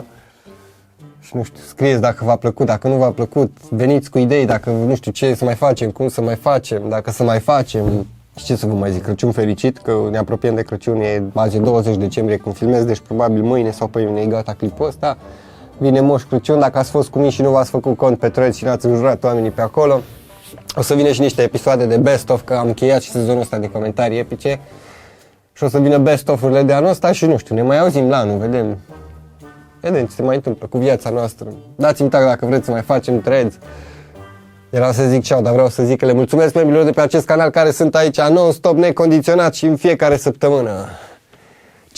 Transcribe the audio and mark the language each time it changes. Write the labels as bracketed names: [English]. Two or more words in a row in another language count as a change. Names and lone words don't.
[Romanian] Și nu știu, scrieți dacă v-a plăcut, dacă nu v-a plăcut, veniți cu idei, dacă nu știu ce să mai facem, cum să mai facem, dacă să mai facem. Și ce să vă mai zic, Crăciun fericit, că ne apropiem de Crăciun, e azi 20 decembrie când filmez, deci probabil mâine sau pe mâine e gata clipul ăsta. Vine Moș Crăciun, dacă ați fost cu mine și nu v-ați făcut cont pe Threads și n-ați înjurat oamenii pe acolo, o să vină și niște episoade de [English] best of, [Romanian] că am încheiat și sezonul ăsta de comentarii epice. Și o să vină [English] best of- [Romanian] urile de anul ăsta și nu știu, ne mai auzim la anul, vedem ce se mai întâmplă cu viața noastră. Dați-mi tag dacă vreți să mai facem Threads. Era să zic ceau, dar vreau să zic că le mulțumesc membrilor de pe acest canal care sunt aici non-stop, necondiționat și în fiecare săptămână.